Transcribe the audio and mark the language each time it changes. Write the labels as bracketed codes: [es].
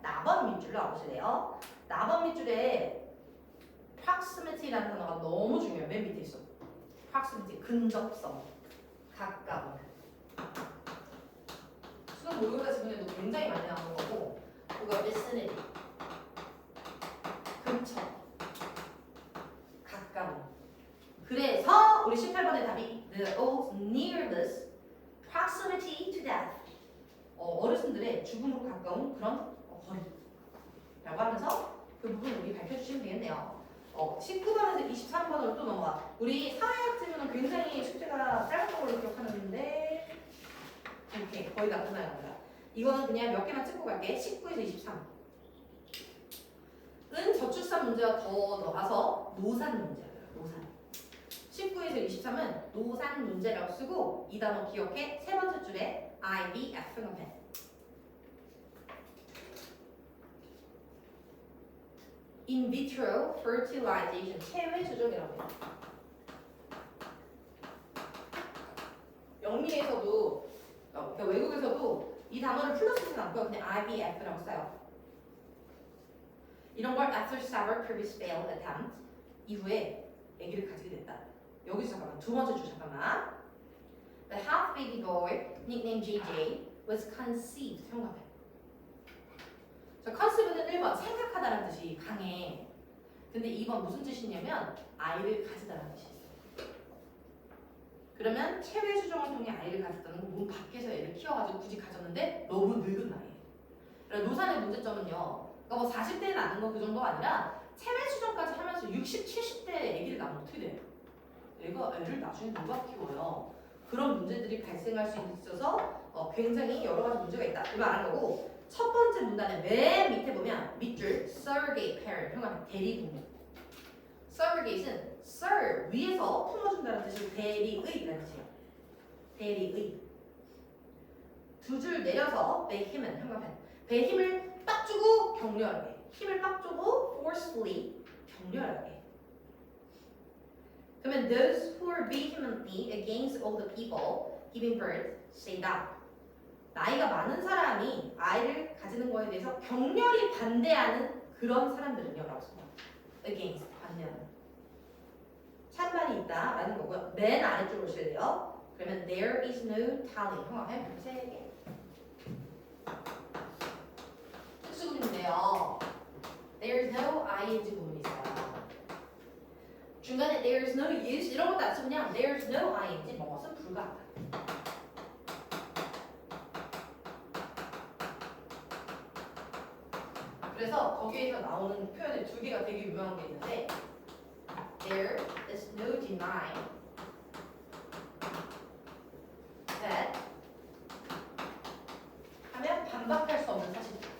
[ko] 나번 밑줄 나오실래요? 나번 밑줄에 proximity라는 단어가 너무 중요해요. 맨 밑에 있어. proximity, 근접성, 가까움. 수능 모의고사 지문에도 굉장히 많이 나오는 거고 그거 vicinity, 근처, 가까움. 그래서 우리 18번의 답이 [en] the old nearness, proximity to death. [ko] 어르신들의 죽음으로 가까운 그런 거리라고 하면서 그 부분 우리 밝혀주시면 되겠네요. 19번에서 23번으로 또 넘어가. 우리 사회학 질문은 굉장히 숙제가 짧은 걸로 기억하는데 이렇게 거의 다 끝나갑니다. 이거는 그냥 몇 개만 찍고 갈게. 19에서 23. 은 저출산 문제가 더 나가서 노산 문제예요. 노산. 19에서 23은 노산 문제라고 쓰고 이 단어 기억해. 세 번째 줄에 IVF 형광펜. In vitro fertilization 체외 조정이라고 해요. 영미에서도 그러니까 외국에서도 이 단어를 풀로 쓰진 않고요. 그냥 IVF라고 써요. 이런 걸 [en] after several previous failed attempts [ko] 이후에 아기를 가지게 됐다. 여기서 잠깐만 두 번째 줄 잠깐만. [en] The half baby boy nicknamed JJ was conceived. [ko] 생각해. 자, conceive는 1번 생각하다라는 뜻이 강해. 근데 2번 무슨 뜻이냐면 아이를 가지다라는 뜻이 있어. 그러면 체외 수정을 통해 아이를 가졌다는 건 몸 밖에서 애를 키워가지고 굳이 가졌는데 너무 늙은 나이에. 그러니까 노산의 문제점은요. 그러니까 뭐 40대에 낳는 건 그 정도가 아니라 체외 수정까지 하면서 60, 70대에 아기를 낳으면 어떻게 돼요? 애가 애를 나중에 누가 키워요? 그런 문제들이 발생할 수 있어서 굉장히 여러 가지 문제가 있다. 이 말 아는 거고 첫 번째 문단의 맨 밑에 보면 밑줄 surrogate parent 형아 대리부모. surrogate은 ser 위에서 품어준다는 뜻이고 대리의라는 뜻이에요. 대리의. 두 줄 내려서 배힘은 형광펜. 배힘을 딱 주고 격렬하게. 힘을 딱 주고 forcefully 격렬하게. [en] 그러면 those who are vehemently against all the people giving birth say that. [ko] 나이가 많은 사람이 아이를 가지는 거에 대해서 격렬히 반대하는 그런 사람들은요 라고 써요. against 반대하는. 찬반이 있다라는 거고요. 맨 아래쪽으로 오실래요? 그러면 [en] there is no telling. [ko] 형광펜 세 개. 특수구문인데요. [en] There is no ing [ko] 구문이 있어요. 중간에 [en] there is no use [ko] 이런 것도 안 쓰고 그냥 [en] there is no ing [ko] 뭐것은 불가하다. 그래서 거기에서 나오는 표현의 두 개가 되게 유명한 게 있는데 [en] there is no denying that [ko] 하면 반박할 수 없는 사실.